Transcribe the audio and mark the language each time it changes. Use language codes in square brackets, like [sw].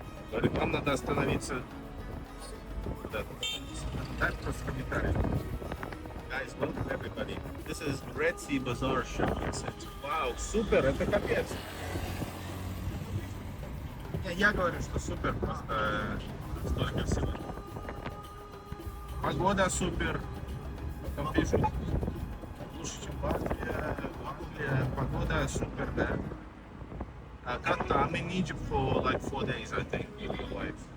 [ru] Говорит, нам надо остановиться. Да, так просто комментарий. [en] Guys, welcome everybody. This is Red Sea Bazaar show. [ru] Вау, супер, это капец. Я говорю, что супер, просто столько всего. Погода супер. Потом пишут, лучше, чем Латвия, погода супер, да. [en] I'm in Egypt for like 4 days, I think, with my wife.